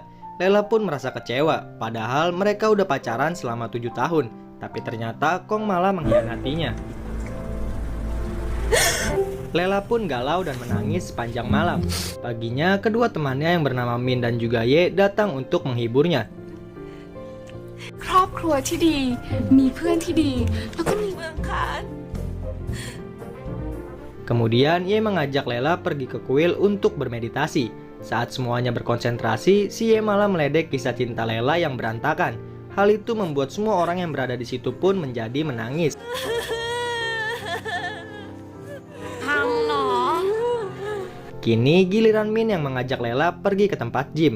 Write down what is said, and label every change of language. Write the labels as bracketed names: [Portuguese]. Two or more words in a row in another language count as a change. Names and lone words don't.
[Indonesian] Laila pun merasa kecewa, padahal mereka udah pacaran selama 7 tahun. Tapi ternyata Kong malah mengkhianatinya. Laila pun galau dan menangis sepanjang malam. Paginya, kedua temannya yang bernama Min dan juga Ye datang untuk menghiburnya. [Thai] ครอบครัวที่ดีมีเพื่อนที่ดีแล้วก็มีเมืองคาน [Indonesian] Kemudian Ye mengajak Laila pergi ke kuil untuk bermeditasi. Saat semuanya berkonsentrasi, si Ye malah meledek kisah cinta Laila yang berantakan. Hal itu membuat semua orang yang berada di situ pun menjadi menangis. Kini giliran Min yang mengajak Laila pergi ke tempat gym.